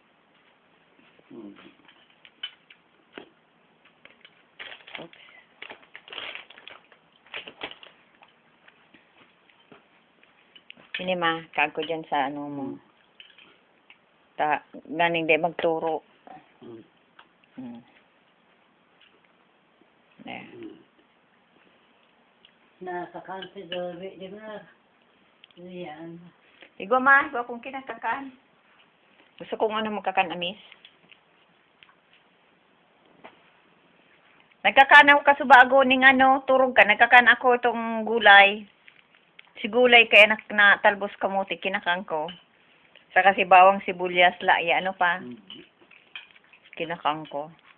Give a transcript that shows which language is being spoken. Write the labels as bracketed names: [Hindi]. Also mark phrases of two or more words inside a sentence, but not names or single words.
[Bikol] Oops. Sini, ma. Kag ko dyan sa ano mo. Ganing di magturo. There. Nakakansidor. Di ba? Yan. Igwa, ma. Igwa kong kinakakan. Gusto kong ano magkakan amis. Nagkakan ako kasubago ning ano, turog ka. Nagkakan ako itong gulay. Si gulay kaya na talbos kamuti, kinakang ko. Saka si bawang sibuyas, laya, ano pa. Kinakang ko.